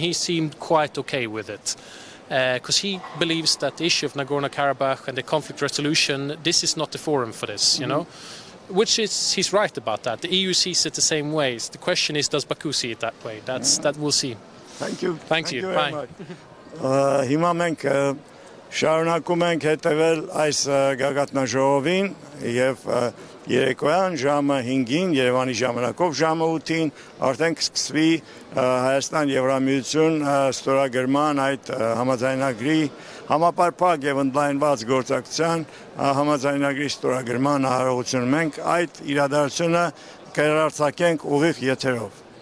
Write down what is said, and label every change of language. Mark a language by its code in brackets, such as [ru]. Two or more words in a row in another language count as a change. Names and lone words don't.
[en] He seemed quite okay with it. Because he believes that the issue of Nagorno-Karabakh and the conflict resolution, this is not the forum for this, you know. Which is, he's right about that. The EU sees it the same ways. The question is, does Baku see it that way? That we'll see. Thank you. Thank you. Very Bye. much. [hy] Հիմա մենք շարունակում ենք հետևել այս գագաթնաժողովին եւ երեկոյան ժամը 5-ին Երևանի ժամանակով ժամը 8-ին արդեն կսկսվի Հայաստան-Եվրամիություն ստորագրման այդ համաձայնագրի համապարփակ եւ ընդլայնված գործակցության համաձայնագրի ստորագրման արարողություն մենք այդ իրադարձությունը կերարցակենք ուղիղ եթերով